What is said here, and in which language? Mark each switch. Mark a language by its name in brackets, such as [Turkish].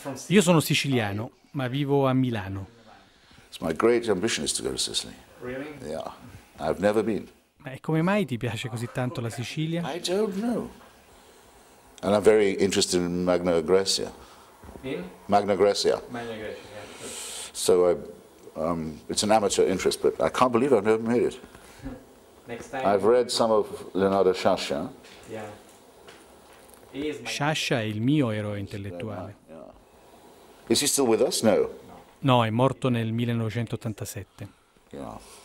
[Italian] Io sono siciliano, ma vivo a Milano. [English] It's my great ambition is to go to Sicily. Really? Yeah. I've never been. [Italian] Ma e come mai ti piace così tanto la Sicilia? [English] I don't know. And I'm very interested in Magna Graecia. In? Magna Graecia. Magna Graecia, yeah. So it's an amateur interest, but I can't believe I've never made it. Next time. I've read some of Leonardo Sciascia. Yeah. [Italian] Sciascia è il mio eroe intellettuale. [English] Yeah. Is he still with us? No. [Italian] No, è morto nel 1987. [English] Yeah.